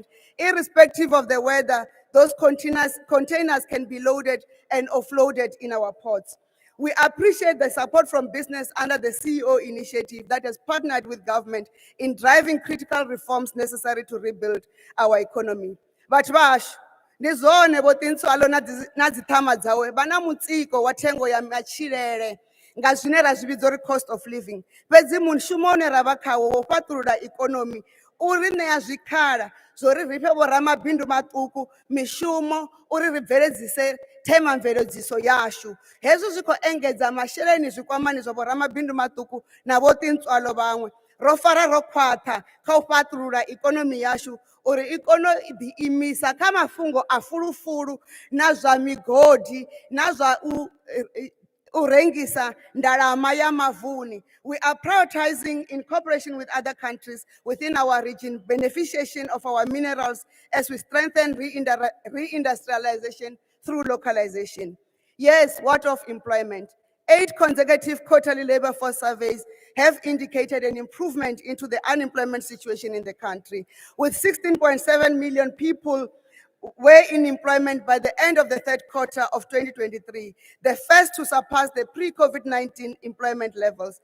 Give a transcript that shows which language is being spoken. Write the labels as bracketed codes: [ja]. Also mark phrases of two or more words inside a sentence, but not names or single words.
[en] Irrespective of the weather, those containers can be loaded and offloaded in our ports. We appreciate the support from business under the CEO initiative that has partnered with government in driving critical reforms necessary to rebuild our economy. But bash, [ve] ndizone botintswalo na dzithama dzawe vana mutsiko wa thengo ya matshilele nga zwine ra zwi vhidza uri [en] cost of living. [ve] Fhedzi mushumo une ra vha khawo wo fhaṱulula ikonomi uri ṋea zwikhala zori ri fhe vhoramabindu maṱuku mishumo uri ri bveledzise themamveledziso yashu. Hezwo zwi khou engedza masheleni zwikwamani zwa vhoramabindu maṱuku na vhotintswalo vhaṅwe. Ro fara ro khwaṱha kha u fhaṱulula ikonomi yashu uri i kone u ḓi imisa kha mafhungo a fulufulu na zwa migodi na zwa u rengisa ndalama ya mavuni. [en] We are prioritizing, in cooperation with other countries within our region, beneficiation of our minerals as we strengthen reindustrialization through localization. Yes, what of employment? 8 consecutive quarterly labor force surveys have indicated an improvement into the unemployment situation in the country, with 16.7 million people were in employment by the end of the third quarter of 2023, the first to surpass the pre-COVID-19 employment levels.